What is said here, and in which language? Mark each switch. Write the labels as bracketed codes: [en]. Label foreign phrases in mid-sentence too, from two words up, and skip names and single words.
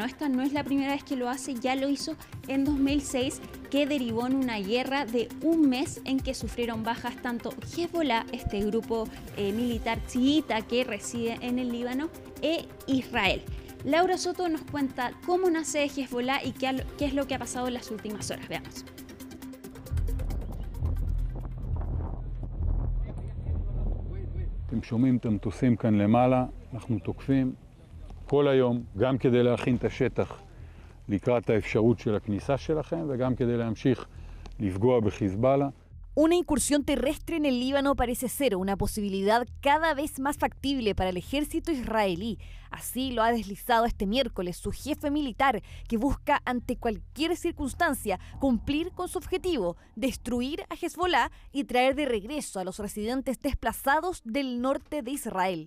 [es] Esta no es la primera vez que lo hace, ya lo hizo en 2006, que derivó en una guerra de un mes en que sufrieron bajas tanto Hezbollah, este grupo militar chiita que reside en el Líbano, e Israel. Laura Soto nos cuenta cómo nace Hezbollah y qué es lo que ha pasado en las últimas horas. Veamos. [he] אתם שומעים את המטוסים כאן למעלה, אנחנו תוקפים כל היום, גם כדי להכין את השטח לקראת האפשרות של הכניסה שלכם, וגם כדי להמשיך לפגוע בחיזבאללה. [es] Una incursión terrestre en el Líbano parece ser una posibilidad cada vez más factible para el ejército israelí. Así lo ha deslizado este miércoles su jefe militar, que busca ante cualquier circunstancia cumplir con su objetivo, destruir a Hezbollah y traer de regreso a los residentes desplazados del norte de Israel.